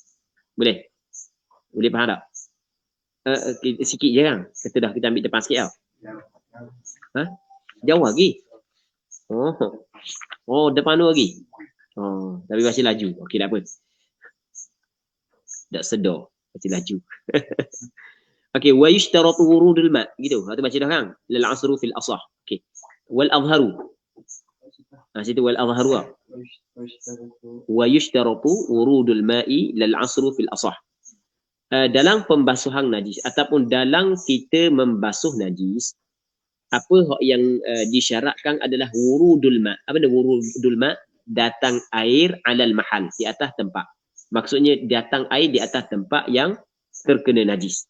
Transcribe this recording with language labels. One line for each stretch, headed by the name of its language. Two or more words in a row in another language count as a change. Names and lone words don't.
Malay: Boleh? Boleh faham tak? Sikit je kan? Kata dah, kita ambil depan sikit tau. Jauh lagi? Oh, depan tu lagi? Tapi baca laju. Okey, tak apa. Tak sedar. Baca laju. Okey,
Arabic: ويشترط ورود الماء,
Malay: gitu. Itu baca dah kan?
Arabic: للعصر في الأصح. Okey. والأظهر. Situ والأظهر. ويشترط ورود الماء للعصر في الأصح.
Malay: Dalam pembasuhan najis ataupun dalam kita membasuh najis, apa yang disyaratkan adalah
Arabic: ورود الماء.
Malay: Apa dia
Arabic: ورود الماء?
Malay: Datang air
Arabic: على المحل,
Malay: di atas tempat. Maksudnya datang air di atas tempat yang terkena najis.